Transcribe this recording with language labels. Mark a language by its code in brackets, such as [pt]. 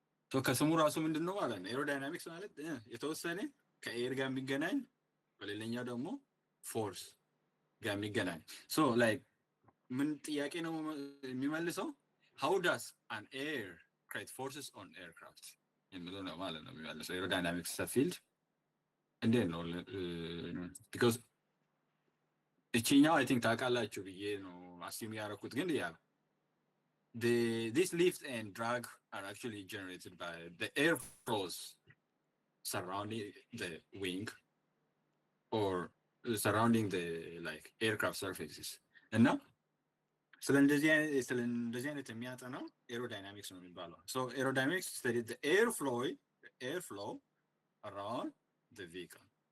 [am] so ከስሙ ራሱ ምንድን ነው ማለት ነው ኤሮዳይናሚክስ ማለት የተወሰነ ከኤር ጋር የሚገናኝ በሌላኛው ደግሞ ፎርስ ጋር የሚገናኝ. so like ምን ጥያቄ ነው የሚመልሰው? [en] how does an air create forces on aircraft [am] የሚለው ነው ማለት ነው የሚመልሰው [en] ኤሮዳይናሚክስ field. [am] እንዴት ነው [en] because እቺኛው I think [am] ታውቃላችሁ ብዬ ነው አስቲም ያደረኩት ግን ያ [en] this lift and drag are actually generated by the airflows surrounding the wing or surrounding the like aircraft surfaces. [am] እና ስለ እንደዚህ አይነት የሚያጠናው aerodynamics ነው የሚባለው. [en] So aerodynamics studies the airflow around the vehicle.